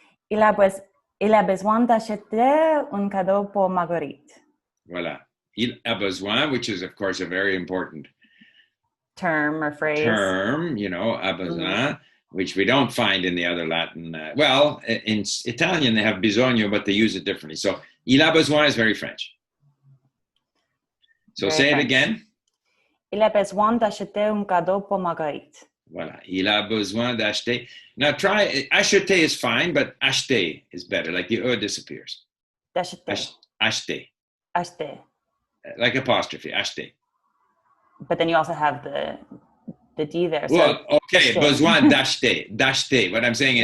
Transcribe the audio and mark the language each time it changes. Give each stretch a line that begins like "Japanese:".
French: Il a besoin d'acheter un cadeau pour Marguerite. Voilà. Il a besoin,
English: which is, of course, a very important term or phrase. A besoin, which we don't find in the other Latin. In Italian, they have bisogno, but they use it differently. So,
French: il a besoin
English: is very French. So, say it again.
French: Il a besoin d'acheter un cadeau pour Marguerite. Voilà. Il a besoin d'acheter.
English: Now, try, acheter is fine, but acheter is better. Like the disappears.
French: D'acheter. Acheter. Acheter.
English: Like apostrophe, acheter. But then you also have the D there. So well, okay,
French: acheter. Besoin d'acheter. D'acheter.
English: What I'm saying is...